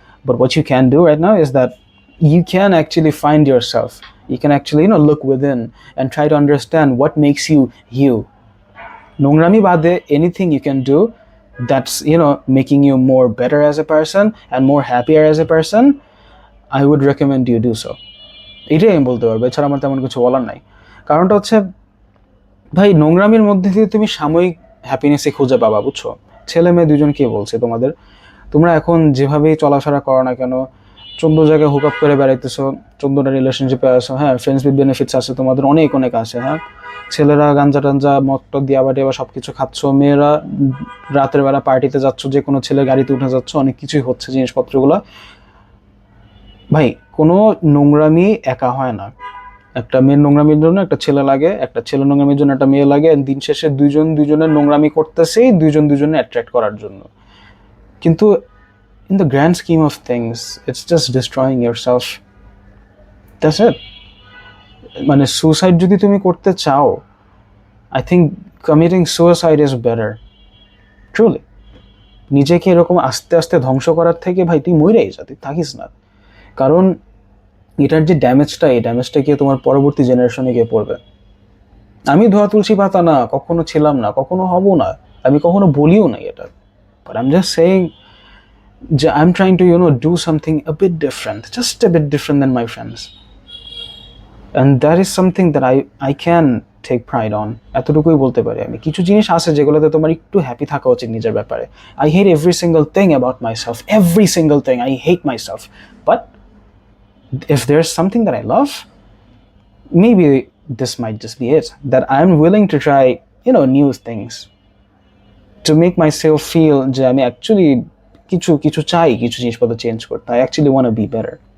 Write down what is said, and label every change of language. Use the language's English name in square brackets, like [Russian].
[English] But what you can do right now is that you can actually find yourself. You can actually look within and try to understand what makes you you. [Bangla] Nongrami bade, [English] anything you can do that's making you more better as a person and more happier as a person, I would recommend you do so. [Bangla] এটাই আমি বলতে পারবো, এছাড়া আমার তেমন কিছু বলার নাই। কারণটা হচ্ছে ভাই, নোংরামির মধ্যে দিয়ে তুমি সাময়িক হ্যাপিনেসই খুঁজে পাবা, বুঝছো? ছেলে মেয়ে দুজন কে বলছে তোমাদের, তোমরা এখন যেভাবেই চলাফেরা করো না কেন, 14 জায়গায় হুক আপ করে বেড়াইতেছো, 14টা রিলেশনশিপে আছো, হ্যাঁ, ফ্রেন্ডস উইথ বেনিফিটস আছে তোমাদের অনেক অনেক আছে, হ্যাঁ, ছেলেরা গাঞ্জা টাঞ্জা মদ দিয়া বাটি বা সব কিছু খাচ্ছ, মেয়েরা রাতের বেলা পার্টিতে যাচ্ছ, যে কোনো ছেলে গাড়িতে উঠে যাচ্ছ, অনেক কিছুই হচ্ছে জিনিসপত্রগুলো। ভাই, কোনো নোংরামি একা হয় না। একটা মেয়ের নোংরামির জন্য একটা ছেলে লাগে, একটা ছেলে নোংরামির জন্য একটা মেয়ে লাগে, দিন শেষে দুজনের নোংরামি করতেছেই দুজনে অ্যাট্রাক্ট করার জন্য। কিন্তু [English] in the grand scheme of things, it's just destroying yourself. That's it. [Bangla] মানে সুসাইড যদি তুমি করতে চাও, [English] I think committing suicide is better. Truly. [Bangla] নিজেকে এরকম আস্তে আস্তে ধ্বংস করার থেকে ভাই তুই মরেই যা, তুই থাকিস না। কারণ এটার যে ড্যামেজটা, এই ড্যামেজটা গিয়ে তোমার পরবর্তী জেনারেশনে গিয়ে পড়বে। আমি ধোয়া তুলসী পাতা না, কখনো ছিলাম না, কখনো হব না, আমি কখনো বলিও না এটা। [English] But I'm just saying, I'm trying to do something a bit different, just a bit different than my friends, and that is something that I can take pride on. [Bangla] এতটুকুই বলতে পারি আমি। কিছু জিনিস আছে যেগুলোতে তোমার একটু হ্যাপি থাকা উচিত নিজের ব্যাপারে। [English] I hate every single thing about myself, every single thing. I hate myself, but if there's something that I love, maybe this might just be it, that I'm willing to try new things to make myself feel যে আমি actually [Bangla] কিছু চাই, কিছু জিনিসপত্র change করতে। [English] I actually want to be better.